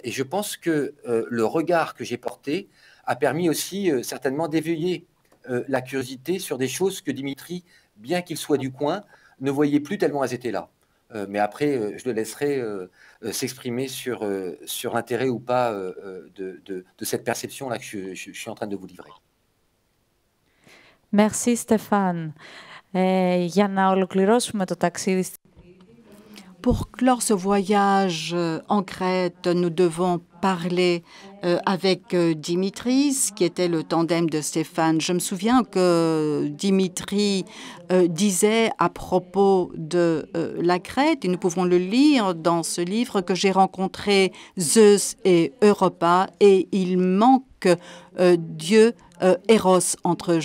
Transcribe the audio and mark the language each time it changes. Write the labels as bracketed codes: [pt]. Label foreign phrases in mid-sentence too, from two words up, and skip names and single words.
[fr] Et je pense que le regard que j'ai porté a permis aussi certainement d'éveiller la curiosité sur des choses que Dimitri, bien qu'il soit du coin, ne voyait plus tellement elles étaient là. Mais après, je le laisserai s'exprimer sur l'intérêt ou pas de cette perception-là que je suis en train de vous livrer. Merci Stéphane. [el] Για να ολοκληρώσουμε το ταξίδι. [fr] Pour clore ce voyage en Crète, nous devons parler avec Dimitris, qui était le tandem de Stéphane. Je me souviens que Dimitri disait à propos de la Crète, et nous pouvons le lire dans ce livre, que j'ai rencontré Zeus et Europa, et il manque Dieu Eros entre eux.